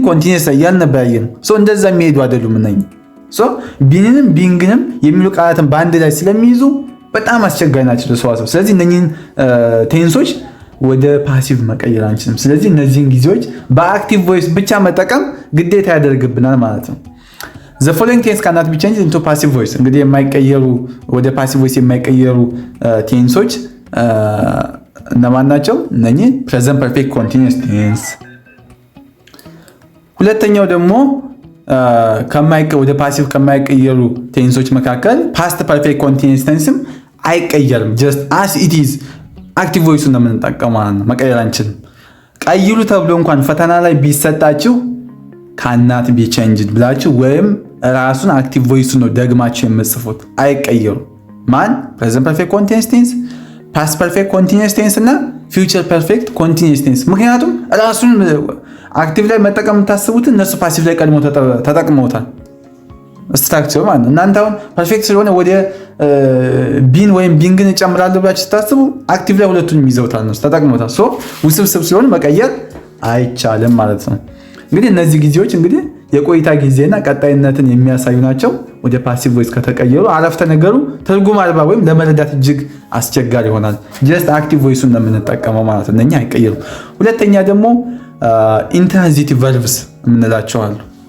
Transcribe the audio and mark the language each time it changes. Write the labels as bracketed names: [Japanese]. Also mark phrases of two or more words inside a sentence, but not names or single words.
[Amharic] ኮንቲኒየስ ላይ ያልነበረ ያየነው። ሶ እንደዛ የሚሄዱ አይደሉም እነኚህ። ሶ ቢንንም ቢንግንም የሚሉ ቃላትን በአንድ ላይ ስለሚይዙ በጣም አስቸጋሪ ናቸው ለሰዋሰው። ስለዚህ እነኚህን ቴንሶች ወደ ፓሲቭ መቀየር አንችልም። ስለዚህ እነዚህን ጊዜዎች [English] active voice [Amharic] ብቻ መጠቀም ግዴታ ያደርግብናል ማለት ነው። [English] the following tense cannot be changed into passive voice። [Amharic] እንግዲህ የማይቀየሩ ወደ [English] passive voice [Amharic] የማይቀየሩ ቴንሶች እነማን ናቸው? እነኚህ [English] present perfect continuous tense። [Amharic] ሁለተኛው ደግሞ ወደ ፓሲቭ ከማይቀየሩ ቴንሶች መካከል [English] past perfect continuous tenseም [Amharic] አይቀየርም። [English] just as it is active voice [Amharic] ነው የምንጠቀመው ማለት ነው። መቀየር አንችልም። ቀይሩ ተብሎ እንኳን ፈተና ላይ ቢሰጣችሁ [English] cannot be changed [Amharic] ብላችሁ ወይም ራሱን [English] active voice [Amharic] ነው ደግማችሁ የምትጽፉት። አይቀየሩም። ማን? [English] present perfect continuous tense፣ past perfect continuous tense እና future perfect continuous tense። [Amharic] ምክንያቱም ራሱን አክቲቭ ላይ መጠቀም የምታስቡትን እነሱ ፓሲቭ ላይ ቀድሞ ተጠቅመውታል ስትራክቸር ማለት ነው። እናንተ አሁን ፐርፌክት ስለሆነ ወደ ቢን ወይም ቢንግን እጨምራለሁ ብላችሁ ስታስቡ አክቲቭ ላይ ሁለቱንም ይዘውታል ነው ተጠቅመውታል። ሶ ውስብስብ ስለሆነ መቀየር አይቻልም ማለት ነው። እንግዲህ እነዚህ ጊዜዎች እንግዲህ የቆይታ ጊዜና ቀጣይነትን የሚያሳዩ ናቸው። ወደ [English] passive voice [Amharic] ከተቀየሩ አረፍተ ነገሩ ትርጉም አልባ ወይም ለመረዳት እጅግ አስቸጋሪ ይሆናል። [English] just active voice [Amharic] ነው የምንጠቀመው ማለት ነው። እነኛ አይቀየሩም። ሁለተኛ ደግሞ [English] intransitive verbs [Amharic] የምንላቸው አሉ።